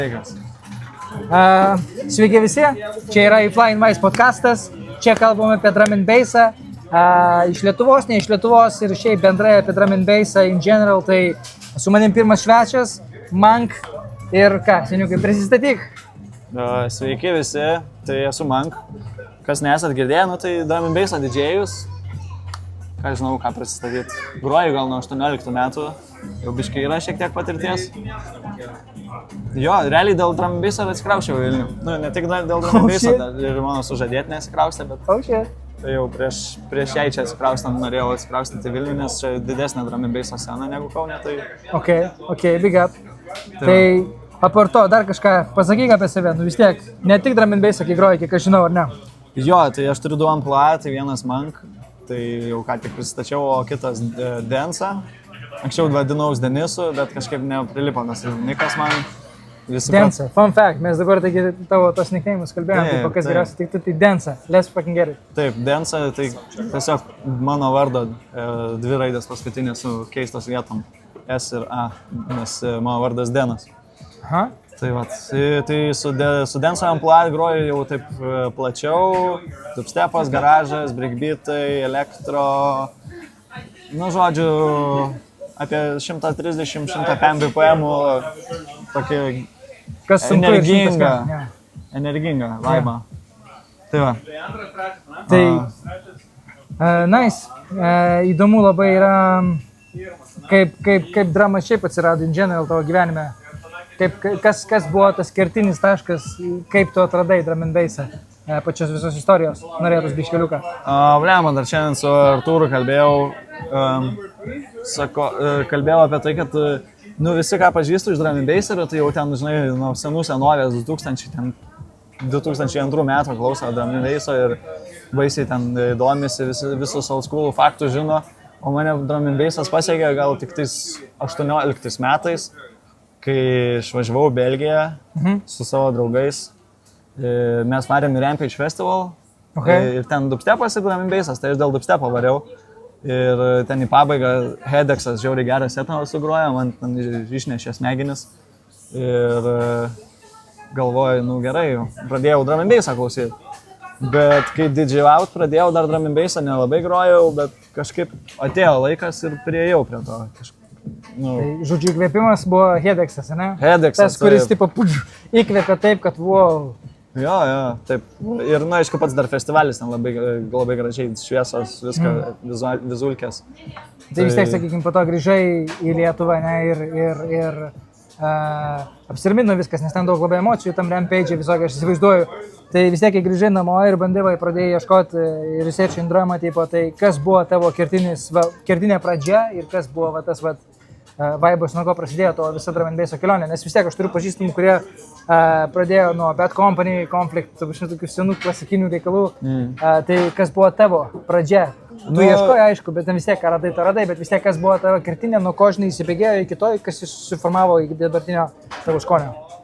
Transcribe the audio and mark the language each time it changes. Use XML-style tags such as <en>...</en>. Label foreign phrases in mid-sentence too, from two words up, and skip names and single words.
<lt>Sveiki visi, čia yra Flying Mice podcastas, čia kalbame apie</lt> <en>drum and bassą,</en> <lt>iš Lietuvos, ne iš Lietuvos ir šiaip bendrai apie</lt> <en>drum and bassą in general,</en> <lt>tai su manim pirmas svečias, Mank ir ką, seniukai, prisistatyk. Sveiki visi, tai esu Mank, kas nesat girdėję, tai</lt> <en>drum and basso</en> <lt>didžėjus, ką žinau, ką prisistatyti, groju gal nuo 18 metų, jau biškai yra šiek tiek patirties. Jo, realiai dėl</lt> <en>drum and basso</en> <lt>atsikrausčiau į Vilnių. Nu, ne tik dėl</lt> <en>drum and basso,</en> <lt>ir mano sužadėtinė atsikraustė, bet tai jau prieš jai čia atsikraustant norėjau atsikraustyti į Vilnių, nes čia didesnė</lt> <en>drum and basso</en> <lt>scena negu Kaune, tai...</lt> <en>Ok, big up.</en> <lt>Tai apart to, dar kažką pasakyk apie save, nu vis tiek, ne tik</lt> <en>drum and basso,</en> <lt>kai groji, kiek aš žinau, ar ne? Jo, tai aš turiu du amplua, tai vienas Mank, tai jau ką tik pristačiau, o kitas Densa. Anksčiau vadinaus Denisu, bet kažkaip neprilipo, nes Nikas man visi... Densa,</lt> <en>fun fact,</en> <lt>mes dabar taigi tavo tos nicknames kalbėjom, tai kas geriausiai tiktų, tai Densa,</lt> <en>let's fucking get it.</en> <lt>Taip, Densa, tai tiesiog mano vardo dvi raidės paskutinės su keistos vietom, S ir A, nes mano vardas Denas. Aha. Tai vat, tai su Denso amplua groju jau taip plačiau, dubstepas, garažas, breakbeatai, elektro, nu žodžiu, apie 130-105 BPM tokį energingą vaibą. Tai va. Tai nice, įdomu labai yra, kaip drama šiaip atsirado</lt> <en>in general</en> <lt>tavo gyvenime. Kas buvo tas kertinis taškas, kaip tu atradai</lt> <en>drum and bassą,</en> <lt>pačios visos istorijos, norėtus biškeliuką? Blema, dar šiandien su Artūru kalbėjau, kalbėjau apie tai, kad visi, ką pažįstu iš</lt> <en>drum and bassą,</en> <lt>tai jau ten, žinai, nuo senų senovės 2002 metų klauso</lt> <en>drum and basso</en> <lt>ir baisiai ten domisi, visus</lt> <en>old school</en> <lt>faktus žino, o mane</lt> <en>drum and bassas</en> <lt>pasiekė gal tik tais 18 metais. Kai išvažiavau į Belgiją su savo draugais, mes varėm į Rampage Festival ir ten dubstepas ir</lt> <en>drum and bassas,</en> <lt>tai aš dėl dubstepo variau ir ten į pabaigą Hedexas žiauriai gerą setą sugrojo, man ten išnešė smegenis ir galvoju, nu gerai, pradėjau</lt> <en>drum and bassą</en> <lt>klausyti. Bet kai didžiaut pradėjau dar</lt> <en>drum and bassą</en> <lt>nelabai grojau, bet kažkaip atėjo laikas ir priėjau prie to kažkaip. Tai, žodžiu, įkvėpimas buvo Hedexas, ne? Hedexas, tas, kuris tipo įkvėpė taip, kad wow. Jo, taip. Ir, aišku, pats dar festivalis ten labai gražiai šviesos, viską, vizulkės. Tai vis tiek, sakykime, po to grįžai į Lietuvą, ne, ir apsirmino viskas, nes ten daug labai emocijų, tam Rampage visokiai, aš įsivaizduoju. Tai vis tiek, kai grįžai namo ir bandai pradėjai ieškoti</lt> <en>research in drama,</en> <lt>tipo, tai kas buvo tavo kertinė pradžia ir kas buvo tas vaibas, nuo ko prasidėjo to visa</lt> <en>drum and basso</en> <lt>kelionė, nes vis tiek aš turiu pažįstamų, kurie pradėjo nuo Bad Company, Conflict, tokių senų klasikinių reikalų, tai kas buvo tavo pradžia? Tu ieškoji, aišku, bet vis tiek radai, bet vis tiek kas buvo tavo kertinė, nuo ko žinai įsibėgėjo iki to, kas susiformavo iki dabartinio tavo skonio?</lt>